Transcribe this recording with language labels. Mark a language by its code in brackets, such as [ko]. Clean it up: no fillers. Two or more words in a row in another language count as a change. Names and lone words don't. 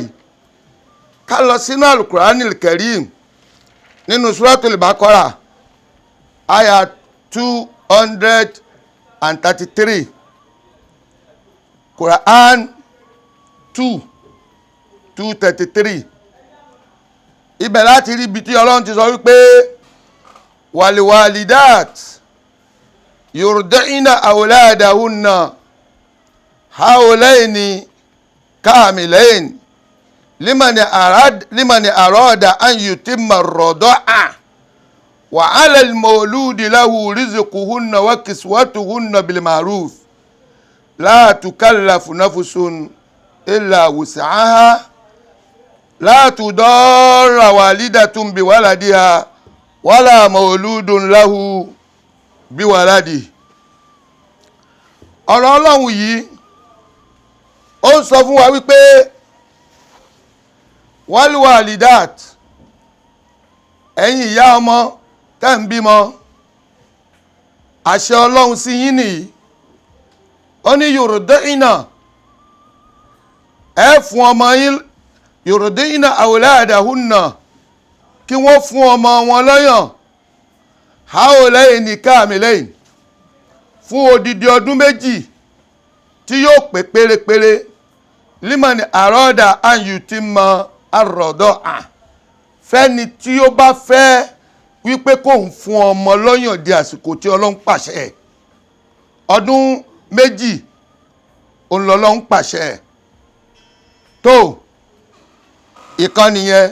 [yo] ká lọ sínú Al-Qur'anil Karim nínú Suratul Baqara àyà 233 Quran 2:33 ibẹ̀ láti rí ibi tí Ọlọ́run ti sọ wípé [ar] والوالدات يرضعن أولادهن حولين كاملين لمن أراد أن يتم الرضاعة وعلى المولود له رزقهن وكسوتهن بالمعروف لا تكلف نفس إلا وسعها لا تضار والدة بولدها ولا مولود له بولده. [yo] ọ̀rọ̀ Ọlọ́run yìí ó ń sọ fún wa wípé waliwalidat ẹ̀yin ìyá ọmọ tẹ́ ń bímọ àṣẹ Ọlọ́run sí yín nìyí. ó ní yurdi'na ẹ fún ọmọ yín [ar] يرضعن أولادهن [yo] kí wọ́n fún ọmọ wọn lọ́yàn [ar] حولين كاملين [yo] fún odidi ọdún méjì tí yóò pé pérépéré [ar] لمن أراد أن يتم الرضاعة [yo] fẹ́ni tí ó bá fẹ́ wípé kóun fún ọmọ lọ́yàn di àsìkò tí Ọlọ́run pàṣẹ ọdún méjì òun lọ́lọ́run pàṣẹ tó ìkan nìyẹn.